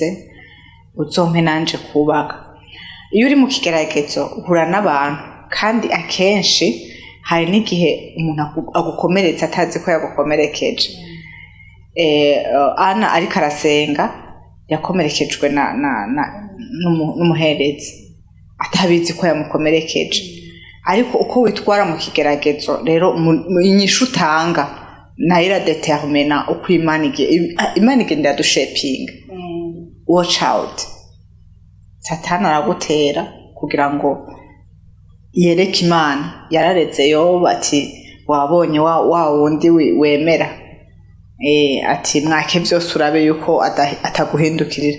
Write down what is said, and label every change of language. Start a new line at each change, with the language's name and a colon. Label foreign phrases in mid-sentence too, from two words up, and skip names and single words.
Rundi: uzompe nanje kubaka iyo uri mu kigeragezo uhura n'abantu kandi akenshi hari n'igihe umuntu agukomeretsa atazi ko yagukomerekeje Ana ariko arasenga yakomerekejwe n'umuherezi atabizi ko yamukomerekeje, ariko uko witwara mu kigeragezo rero inyishu utanga nayo iradetermina uko Imana igenda yadushepinga.
English: Watch out,
Rundi: Satani aragutera kugira ngo yereke Imana. Yarareze Yobu ati wabonye wa wundi wemera, ati mwake byose urabe yuko ataguhindukirira.